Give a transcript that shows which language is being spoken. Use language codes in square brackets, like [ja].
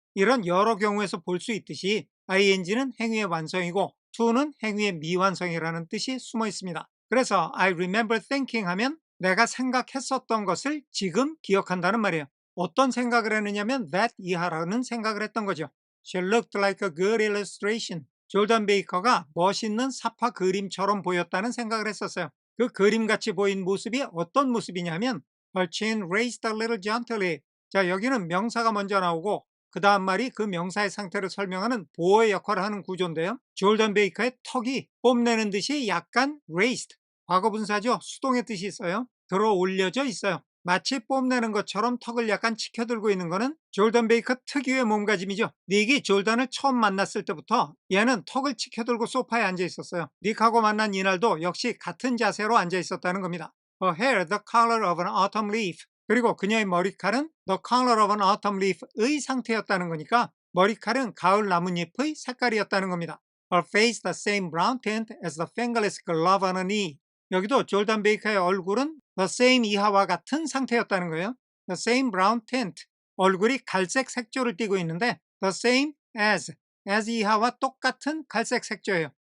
[ko] 이런 여러 경우에서 볼 수 있듯이 ing는 행위의 완성이고 to는 행위의 미완성이라는 뜻이 숨어 있습니다. 그래서 [en] I remember thinking [ko] 하면 내가 생각했었던 것을 지금 기억한다는 말이에요. 어떤 생각을 했느냐면 that 이하라는 생각을 했던 거죠. [en] She looked like a good illustration. [ko] 졸던 베이커가 멋있는 사파 그림처럼 보였다는 생각을 했었어요. 그 그림같이 보인 모습이 어떤 모습이냐면 [en] Her chin raised a little gently. [ko] 자, 여기는 명사가 먼저 나오고 그 다음 말이 그 명사의 상태를 설명하는 보어의 역할을 하는 구조인데요. 졸던 베이커의 턱이 뽐내는 듯이 약간 raised, 과거분사죠. 수동의 뜻이 있어요. 들어 올려져 있어요. 마치 뽐내는 것처럼 턱을 약간 치켜들고 있는 것은 졸던 베이커 특유의 몸가짐이죠. 닉이 졸던을 처음 만났을 때부터 얘는 턱을 치켜들고 소파에 앉아 있었어요. 닉하고 만난 이날도 역시 같은 자세로 앉아 있었다는 겁니다. [en] Her hair the color of an autumn leaf. [ko] 그리고 그녀의 머리칼은 [en] the color of an autumn leaf [ko] 의 상태였다는 거니까 머리칼은 가을 나뭇잎의 색깔이었다는 겁니다. [en] Her face the same brown tint as the fingerless glove on her knee. [ko] 여기도 졸던 베이커의 얼굴은 the same 이하와 같은 상태였다는 거예요. [en] the same brown tint. [ko] 얼굴이 갈색 색조를 띠고 있는데 the same as 이하와 똑같은 갈색 색조예요.